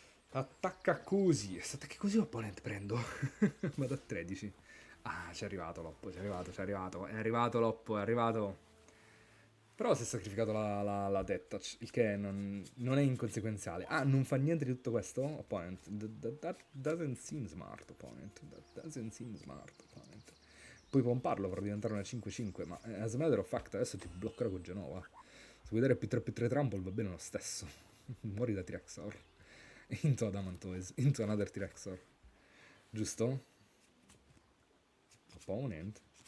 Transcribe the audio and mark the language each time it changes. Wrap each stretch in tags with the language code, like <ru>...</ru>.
<it>Attacca così. Se attacchi così opponent prendo. Vado a 13. Ah, c'è arrivato Loppo, c'è arrivato. È arrivato Loppo, è arrivato. Però si è sacrificato la Death Touch, il che non è inconsequenziale. Ah, non fa niente di tutto questo? Opponent.</it> <en>That doesn't seem smart, opponent. That doesn't seem smart, opponent.</en> <it>Puoi pomparlo per diventare una 5-5, ma</it> <en>as a matter of fact</en> <it>adesso ti bloccherà con Genova. vuoi dare più 3 trample va bene lo stesso. Muori da T-Rexor. Into Adamantoise. Into another T-Rexor. Giusto? Opponent.</it>